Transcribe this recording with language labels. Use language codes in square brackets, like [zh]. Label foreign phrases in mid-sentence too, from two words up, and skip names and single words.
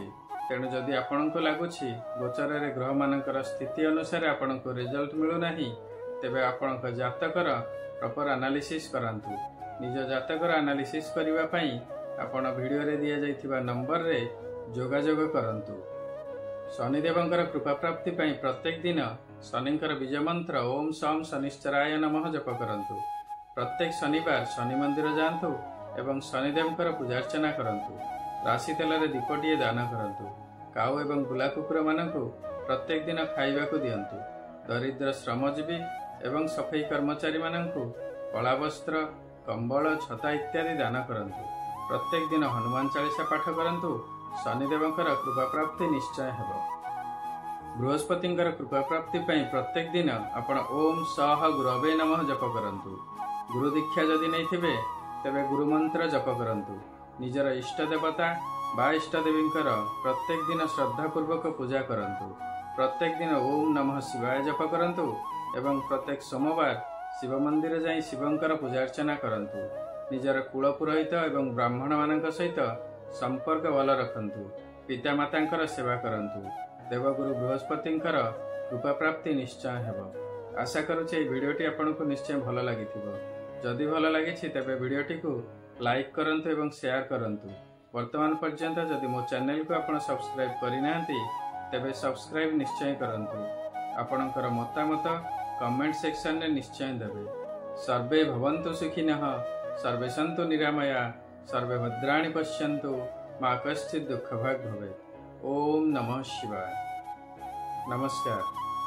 [or] ତେଣୁ ଯଦି ଆପଣଙ୍କୁ ଲାଗୁଛି ଗୋଚର ରେ ଗ୍ରହ ମାନଙ୍କର ସ୍ଥିତି ଅନୁସାରେ ଆପଣଙ୍କୁ ରିଜଲ୍ଟ ମିଳୁ ନାହିଁ ତେବେ ଆପଣଙ୍କ ଜାତକର [en] proper analysis [or] କରନ୍ତୁ। ନିଜ ଜାତକର ଏନାଲିସିସ କରିବା ପାଇଁ ଆପଣ ଭିଡିଓ ରେ ଦିଆ ଯାଇଥିବା ନମ୍ବର ରେ ଯୋଗାଯୋଗ କରନ୍ତୁ। ଶନିଦେବଙ୍କର କୃପା ପ୍ରାପ୍ତି ପାଇଁ ପ୍ରତ୍ୟେକ ଦିନ ଶନିଙ୍କର ବୀଜ ମନ୍ତ୍ର [sa] ओम सम शनिश्चराय नमः [or] ଜପ କରନ୍ତୁ। ପ୍ରତ୍ୟେକ ଶନିବାର ଶନି ମନ୍ଦିର ଯାଆନ୍ତୁ ଏବଂ ଶନିଦେବଙ୍କର ପୂଜାର୍ଚ୍ଚନା କରନ୍ତୁ। ରାଶି ତେଲ ରେ ଦୀପଟିଏ ଦାନ କରନ୍ତୁ। କାଉ ଏବଂ ବୁଲା କୁକୁର ମାନଙ୍କୁ ପ୍ରତ୍ୟେକ ଦିନ ଖାଇବାକୁ ଦିଅନ୍ତୁ। ଦରିଦ୍ର ଶ୍ରମଜୀବୀ ଏବଂ ସଫେଇ କର୍ମଚାରୀ ମାନଙ୍କୁ କଳା ବସ୍ତ୍ର କମ୍ବଳ ଛତା ଇତ୍ୟାଦି ଦାନ କରନ୍ତୁ। ପ୍ରତ୍ୟେକ ଦିନ ହନୁମାନ ଚାଳିଶା ପାଠ କରନ୍ତୁ। ଶନିଦେବଙ୍କର କୃପା ପ୍ରାପ୍ତି ନିଶ୍ଚୟ ହେବ। ବୃହସ୍ପତିଙ୍କର କୃପା ପ୍ରାପ୍ତି ପାଇଁ ପ୍ରତ୍ୟେକ ଦିନ ଆପଣ [sa] ओम सह गुरवे नमः [or] ଜପ କରନ୍ତୁ। ଗୁରୁ ଦୀକ୍ଷା ଯଦି ନେଇଥିବେ ତେବେ ଗୁରୁ ମନ୍ତ୍ର ଜପ କରନ୍ତୁ। ନିଜର ଇଷ୍ଟ ଦେବତା ବା ଇଷ୍ଟ ଦେବୀଙ୍କର ପ୍ରତ୍ୟେକ ଦିନ ଶ୍ରଦ୍ଧା ପୂର୍ବକ ପୂଜା କରନ୍ତୁ। ପ୍ରତ୍ୟେକ ଦିନ [sa] ओम नमः शिवाय [or] ଜପ କରନ୍ତୁ ଏବଂ ପ୍ରତ୍ୟେକ ସୋମବାର ଶିବ ମନ୍ଦିର ଯାଇ ଶିବଙ୍କର ପୂଜାର୍ଚ୍ଚନା କରନ୍ତୁ। ନିଜର କୁଳ ପୁରୋହିତ ଏବଂ ବ୍ରାହ୍ମଣ ମାନଙ୍କ ସହିତ ସମ୍ପର୍କ ଭଲ ରଖନ୍ତୁ। ପିତା ମାତାଙ୍କର ସେବା କରନ୍ତୁ। ଦେବଗୁରୁ ବୃହସ୍ପତିଙ୍କର କୃପା ପ୍ରାପ୍ତି ନିଶ୍ଚୟ ହେବ। ଆଶା କରୁଛି ଏହି ଭିଡିଓଟି ଆପଣଙ୍କୁ ନିଶ୍ଚୟ ଭଲ ଲାଗିଥିବ। ଯଦି ଭଲ ଲାଗିଛି ତେବେ ଭିଡିଓଟିକୁ ଲାଇକ କରନ୍ତୁ ଏବଂ ଶେୟାର କରନ୍ତୁ। ବର୍ତ୍ତମାନ ପର୍ଯ୍ୟନ୍ତ ଯଦି ମୋ ଚ୍ୟାନେଲକୁ ଆପଣ ସବସ୍କ୍ରାଇବ କରି ନାହାଁନ୍ତି ତେବେ ସବସ୍କ୍ରାଇବ ନିଶ୍ଚୟ କରନ୍ତୁ। ଆପଣଙ୍କର ମତାମତ [en] comment section [or] ରେ ନିଶ୍ଚୟ ଦେବେ। [sa] सर्वे भवन्तु सुखिनः सर्वे सन्तु निरामया सर्वे भद्राणि पश्यन्तु मा कश्चित् दुःखभाग् भवेत्। ओम नमः शिवाय। नमस्कार।